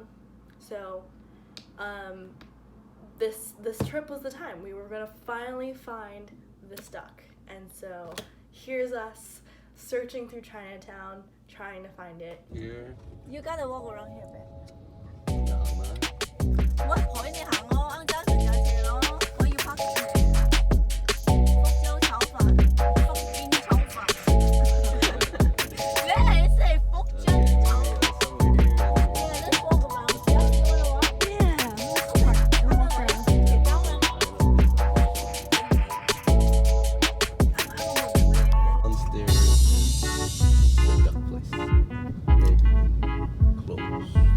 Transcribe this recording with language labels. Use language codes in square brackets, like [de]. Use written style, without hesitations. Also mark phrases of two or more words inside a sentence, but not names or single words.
[en] So this trip was the time. We were gonna finally find this duck. And so here's us searching through Chinatown, trying to find it. Here. You gotta walk around here, babe. No, man. [yue] 我陪你行咯，啱啱成日住咯，我要拍片。福州炒飯，福建炒飯。你係食福州炒飯？ [en] Yeah, let's walk around. Yeah, you wanna walk? Yeah, let's walk around. Downstairs, the duck place. Maybe closed.